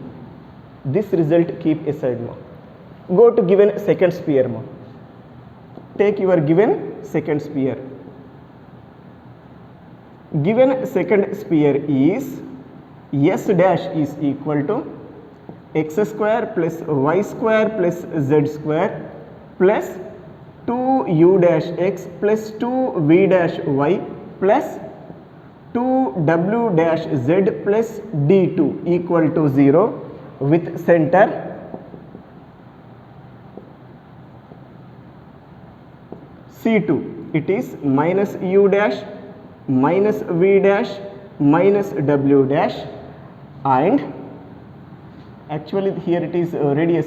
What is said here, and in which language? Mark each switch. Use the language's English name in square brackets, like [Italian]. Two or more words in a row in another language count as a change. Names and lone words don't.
[English] This result keep aside ma. Go to given second sphere ma. Take your given second sphere. Given second sphere is s dash is equal to x square plus y square plus z square plus 2u dash x plus 2v dash y plus 2w dash z plus d2 equal to 0 with center C2. It is minus u dash minus v dash minus w dash, and actually here it is radius.